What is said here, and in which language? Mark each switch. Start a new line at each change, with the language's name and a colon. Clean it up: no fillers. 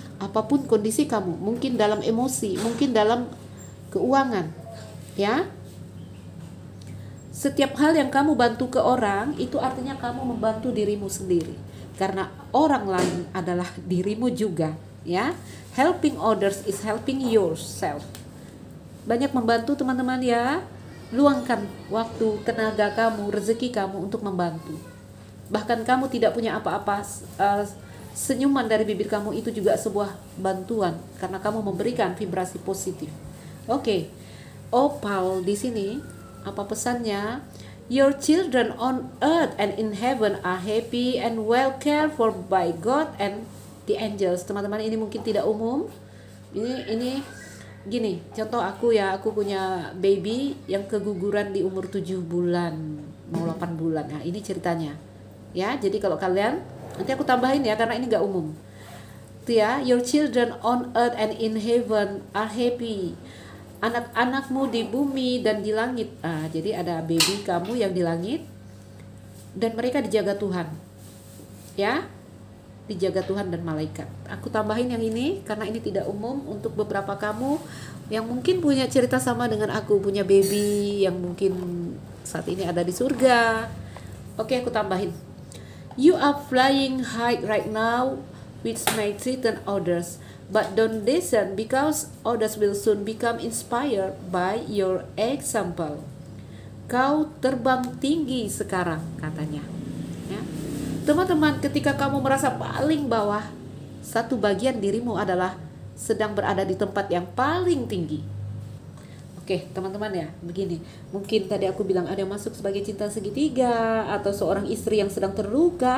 Indonesian: Apapun kondisi kamu, mungkin dalam emosi, mungkin dalam keuangan, ya. Setiap hal yang kamu bantu ke orang, itu artinya kamu membantu dirimu sendiri. Karena orang lain adalah dirimu juga, ya.
English: Helping others is helping yourself.
Indonesian: Banyak membantu teman-teman ya. Luangkan waktu, tenaga kamu, rezeki kamu untuk membantu. Bahkan kamu tidak punya apa-apa, senyuman dari bibir kamu itu juga sebuah bantuan. Karena kamu memberikan vibrasi positif. Oke. Opal di sini. Apa pesannya?
English: Your children on earth and in heaven are happy and well cared for by God and the angels.
Indonesian: Teman-teman, ini mungkin tidak umum. Ini gini, contoh aku punya baby yang keguguran di umur 7 bulan, mau 8 bulan. Nah, ini ceritanya. Ya, jadi kalau kalian, nanti aku tambahin ya karena ini nggak umum. Tuh ya,
English: your children on earth and in heaven are happy.
Indonesian: Anak-anakmu di bumi dan di langit. Jadi ada baby kamu yang di langit dan mereka dijaga Tuhan. Ya, dijaga Tuhan dan malaikat. Aku tambahin yang ini karena ini tidak umum untuk beberapa kamu yang mungkin punya cerita sama dengan aku, punya baby yang mungkin saat ini ada di surga. Oke, aku tambahin.
English: You are flying high right now, which may threaten others, but don't listen because others will soon become inspired by your example.
Indonesian: Kau terbang tinggi sekarang, katanya. Ya. Teman-teman, ketika kamu merasa paling bawah, satu bagian dirimu adalah sedang berada di tempat yang paling tinggi. Oke, teman-teman ya, begini. Mungkin tadi aku bilang ada yang masuk sebagai cinta segitiga atau seorang istri yang sedang terluka.